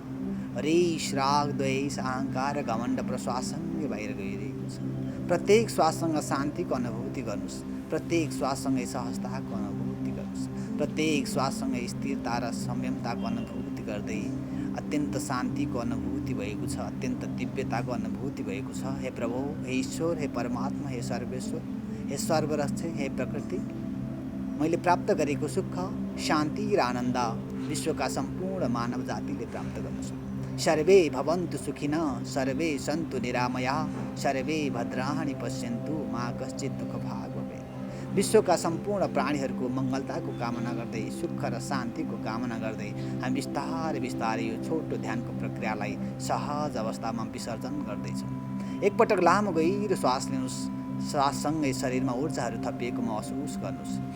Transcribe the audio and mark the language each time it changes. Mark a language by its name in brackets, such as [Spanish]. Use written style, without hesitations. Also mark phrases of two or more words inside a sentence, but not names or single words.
[Nepali] रिस, राग, द्वेष, अहङ्कार र घमण्ड प्रश्वाससँगै बाहिर गइरहेको छ। प्रत्येक श्वाससँग शान्तिको अनुभूति गर्नुहोस्, प्रत्येक श्वाससँगै सहजताको अनुभूति गर्नुहोस्, प्रत्येक श्वाससँगै स्थिरता र संयमताको अनुभूति गर्दै अत्यन्त शान्तिको अनुभूति भएको छ, अत्यन्त दिव्यताको अनुभूति भएको छ। हे प्रभु, हे ईश्वर, हे परमात्मा, हे सर्वेश्वर, हे सर्वरक्षक, हे प्रकृति, मैले प्राप्त गरेको सुख, शान्ति र आनन्द विश्वका सम्पूर्ण मानव जातिले प्राप्त गर्नुहोस्। [Sanskrit] सर्वे भवन्तु सुखिनः, सर्वे सन्तु निरामयाः, सर्वे भद्राणि पश्यन्तु मा कश्चित् दुःखभाग् भवेत्। [Nepali] विश्वका सम्पूर्ण प्राणीहरूको मङ्गलताको कामना गर्दै, सुख र शान्तिको कामना गर्दै हामी बिस्तारै बिस्तारै यो छोटो ध्यानको प्रक्रियालाई सहज अवस्थामा विसर्जन गर्दैछौँ। एकपटक लामो गहिरो श्वास लिनुहोस्। श्वाससँगै शरीरमा ऊर्जाहरू थपिएको महसुस गर्नुहोस्।